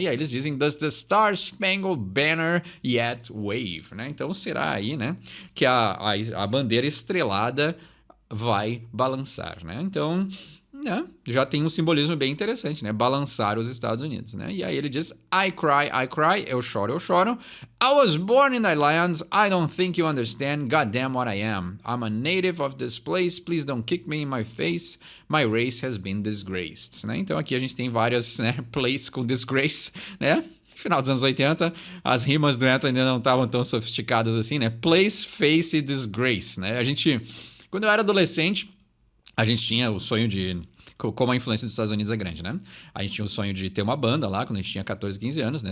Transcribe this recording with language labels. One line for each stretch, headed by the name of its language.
Portuguese: E aí eles dizem,
English: Does the Star Spangled Banner yet wave, né?
Portuguese: Então será aí, né? Que a bandeira estrelada vai balançar, né? Então, né, já tem um simbolismo bem interessante, né? Balançar os Estados Unidos, né? E aí ele diz,
English: I cry,
Portuguese: eu choro, eu choro.
English: I was born in thy lands, I don't think you understand, goddamn what I am. I'm a native of this place, please don't kick me in my face, my race has been disgraced, né?
Portuguese: Então aqui a gente tem várias, né, place com disgrace, né? Final dos anos 80, as rimas do Anthony ainda não estavam tão sofisticadas assim, né? Place, face e disgrace, né? Quando eu era adolescente, a gente tinha o sonho de... Como a influência dos Estados Unidos é grande, né? A gente tinha o sonho de ter uma banda lá, quando a gente tinha 14, 15 anos, né?